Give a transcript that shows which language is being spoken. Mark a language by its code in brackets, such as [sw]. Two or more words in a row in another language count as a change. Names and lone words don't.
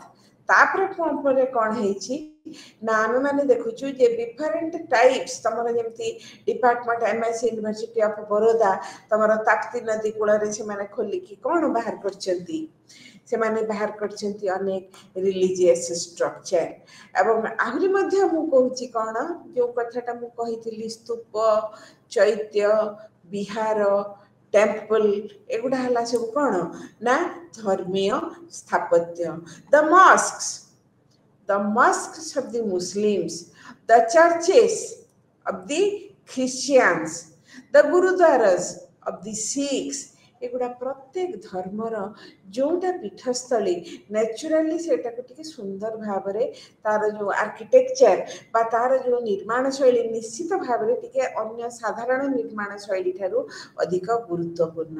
[or] ତାପରେ କ'ଣ ହେଇଛି ନା ଆମେ ମାନେ ଦେଖୁଛୁ ଯେ [en] different types [or] ତମର ଯେମିତି ଡିପାର୍ଟମେଣ୍ଟ MIC ୟୁନିଭର୍ସିଟି ଅଫ୍ ବରୋଦା ତମର ତାପ୍ତି ନଦୀ କୂଳରେ ସେମାନେ ଖୋଲିକି କ'ଣ ବାହାର କରିଛନ୍ତି, ସେମାନେ ବାହାର କରିଛନ୍ତି ଅନେକ [en] religious structure. [or] ଏବଂ ଆହୁରି ମଧ୍ୟ ମୁଁ କହୁଛି କ'ଣ ଯେଉଁ କଥାଟା ମୁଁ କହିଥିଲି ସ୍ତୂପ, ଚୈତ୍ୟ, ବିହାର, ଟେମ୍ପଲ ଏଗୁଡ଼ା ହେଲା ସବୁ କ'ଣ ନା ଧର୍ମୀୟ ସ୍ଥାପତ୍ୟ। [en] the mosques of the Muslims, the churches of the Christians, the gurudwaras of the Sikhs, [or] ଏଗୁଡ଼ା ପ୍ରତ୍ୟେକ ଧର୍ମର ଯେଉଁଟା ପୀଠସ୍ଥଳୀ ନ୍ୟାଚୁରାଲି ସେଇଟାକୁ ଟିକେ ସୁନ୍ଦର ଭାବରେ ତାର ଯେଉଁ ଆର୍କିଟେକ୍ଚର ବା ତାର ଯେଉଁ ନିର୍ମାଣ ଶୈଳୀ ନିଶ୍ଚିତ ଭାବରେ ଟିକେ ଅନ୍ୟ ସାଧାରଣ ନିର୍ମାଣ ଶୈଳୀ ଠାରୁ ଅଧିକ ଗୁରୁତ୍ୱପୂର୍ଣ୍ଣ।